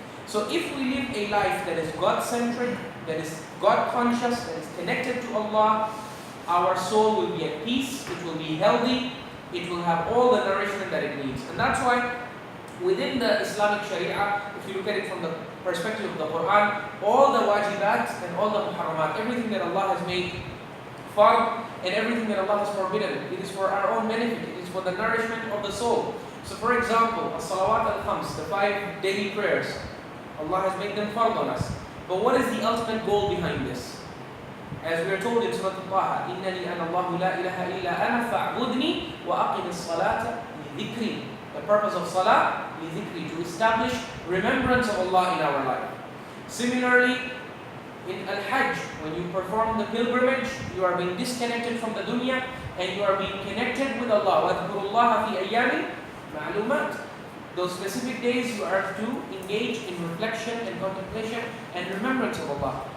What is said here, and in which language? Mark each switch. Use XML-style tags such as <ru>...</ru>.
<en>So if we live a life that is God-centric, that is God-conscious, that is connected to Allah, our soul will be at peace, it will be healthy, it will have all the nourishment that it needs. And that's why within the Islamic Sharia, if you look at it from the perspective of the Quran, all the wajibat and all the muharramat, everything that Allah has made fard and everything that Allah has forbidden, it is for our own benefit, it is for the nourishment of the soul. So for example, as-salawat al-khams, the 5 daily prayers, Allah has made them fard on us. But what is the ultimate goal behind this? As we are told in Surah Al-Taha,</en> <ar>إِنَّنِي أَنَا اللَّهُ لَا إِلَهَ إِلَّا أَنَا فَاعْبُدْنِي وَأَقِمِ الصَّلَاةَ لِذِكْرِي.</ar> <en>The purpose of salah,</en> <ar>لِذِكْرِي,</ar> <en>to establish remembrance of Allah in our life. Similarly, in Al-Hajj, when you perform the pilgrimage, you are being disconnected from the dunya and you are being connected with Allah.</en> <ar>وَاذْكُرُوا اللَّهَ فِي أَيَّامٍ مَعْلُومَاتٍ.</ar> <en>Those specific days you are to engage in reflection and contemplation and remembrance of Allah.</en>